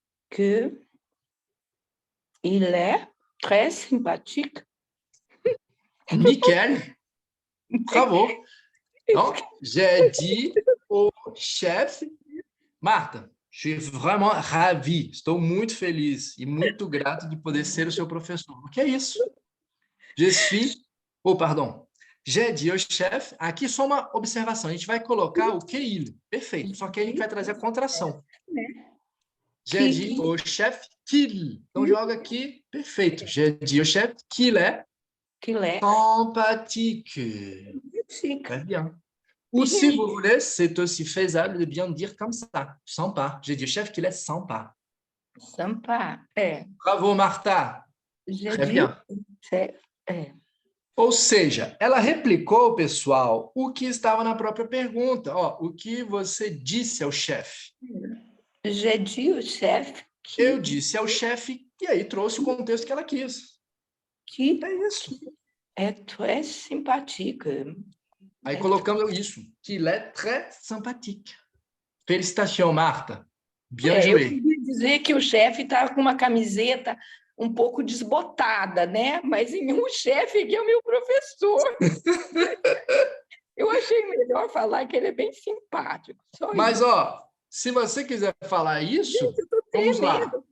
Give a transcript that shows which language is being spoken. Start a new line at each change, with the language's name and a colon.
French: que il est très sympathique. Nickel. Bravo. Então, j'ai dit au chef. Marta, je suis vraiment ravi.
Portuguese: Estou muito feliz e muito grato de poder ser o seu professor. O que é isso?
French: Je suis... Oh, pardon. J'ai dit au chef.
Portuguese: Aqui só uma observação. A gente vai colocar o que il. Perfeito. Só que aí a gente vai trazer a contração.
French: J'ai dit au chef qu'il.
Portuguese: Então, joga aqui. Perfeito.
French: J'ai dit au chef qu'il est sympathique. Très bien. Ou si vous voulez, c'est aussi faisable de bien dire comme ça. Sympa. J'ai dit au chef qu'il est sympa.
Portuguese: Sympa, é.
French: Bravo, Marta. Très bien.
Portuguese: Ou seja, ela replicou, pessoal, o que estava na própria pergunta. Ó, o que você disse ao chefe?
French: J'ai dit au chef que...
Portuguese: Eu disse ao chefe, e aí trouxe o contexto que ela quis.
French: Que
Portuguese: é isso.
French: É très sympathique.
Portuguese: Aí colocamos isso,
French: qu'il est très sympathique. Félicitations, Marta. Bien
Portuguese: Eu
French: joué.
Portuguese: queria dizer que o chefe está com uma camiseta um pouco desbotada, né? Mas o chefe aqui é o meu professor. Eu achei melhor falar que ele é bem simpático. Mas, ó, se você quiser falar isso, vamos lá.